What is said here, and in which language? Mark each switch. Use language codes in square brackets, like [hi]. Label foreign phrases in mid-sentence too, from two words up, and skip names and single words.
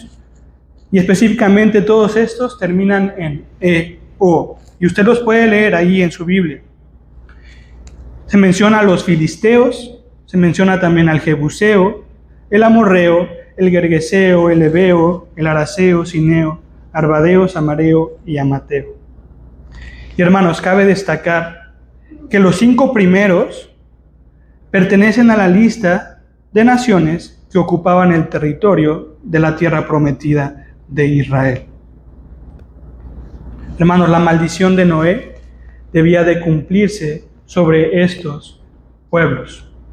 [es] Y específicamente todos estos terminan en E-O, y usted los puede leer ahí en su Biblia. Se menciona a los filisteos, se menciona también al jebuseo, el amorreo, el gergeseo, el heveo, el araceo, sineo, arbadeo, samareo y amateo. Y hermanos, cabe destacar que los 5 primeros pertenecen a la lista de naciones que ocupaban el territorio de la tierra prometida de Israel. Hermanos, la maldición de Noé debía de cumplirse sobre estos pueblos.